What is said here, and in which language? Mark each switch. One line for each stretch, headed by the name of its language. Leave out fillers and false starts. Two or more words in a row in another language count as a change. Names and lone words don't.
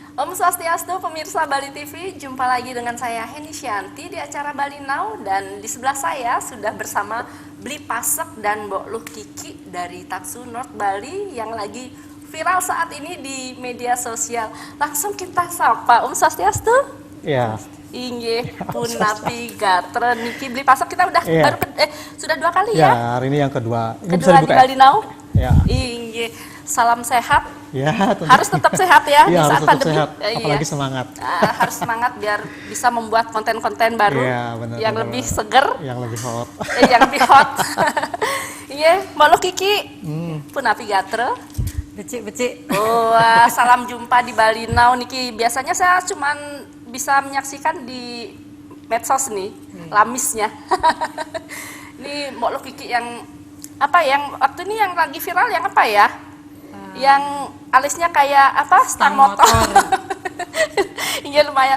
Indonesian: Om Swastiastu, pemirsa Bali TV, jumpa lagi dengan saya Heni Syanti di acara Bali Now, dan di sebelah saya sudah bersama Bli Pasek dan Mbok Luh Kiki dari Taksu North Bali yang lagi viral saat ini di media sosial. Langsung kita sapa, Om Swastiastu. Ya.
Balinese: Inggih, Punapi Gatre Niki Bli Pasek,
Indonesian: kita udah sudah 2 kali ya? Ya, hari ini yang kedua. Ini Kedua di Bali Now. Ya. Inggih, salam sehat. Ya, harus tetap sehat ya, di saat pandemi. Sehat. Apalagi semangat. Harus semangat biar bisa membuat konten-konten baru benar, yang lebih seger, yang lebih hot. Yang lebih hot. Iya, Mbok Luh Kiki.
Balinese: Punapi Gatre. Becik.
Indonesian: Oh, salam jumpa di Bali Now Niki. Biasanya saya cuman bisa menyaksikan di medsos nih, lamisnya. Ini Mbok Luh Kiki yang apa, yang waktu ini yang lagi viral yang apa ya? Yang alisnya kayak apa, stang motor. Iya, lumayan.